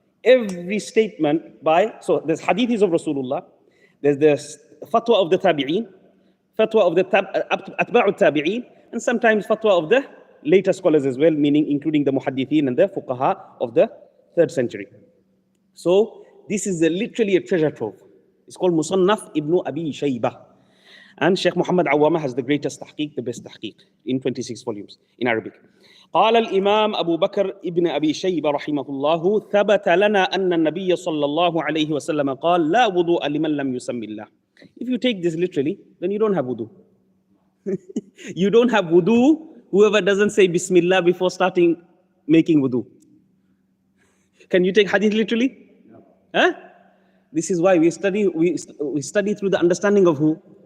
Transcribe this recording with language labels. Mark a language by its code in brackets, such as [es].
[en] Every statement so there's hadiths of Rasulullah, there's the fatwa of the Tabi'een, fatwa of the Atba'u Tabi'een, and sometimes fatwa of the later scholars as well, meaning including the Muhaddithin and the Fuqaha of the 3rd century. So this is literally a treasure trove. It's called Musannaf ibn Abi Shaybah. And Sheikh Muhammad Awama has the greatest tahqiq, the best tahqiq, in 26 volumes in Arabic. [ar] قال الإمام أبو بكر ابن أبي شيبة رحمه الله ثبت لنا أن النبي صلى الله عليه وسلم قال لا وضوء لمن لم يسمي الله. [en] If you take this literally, then you don't have wudu. You don't have wudu whoever doesn't say Bismillah before starting making wudu. Can you take hadith literally? No. Huh? This is why we study through the understanding of who?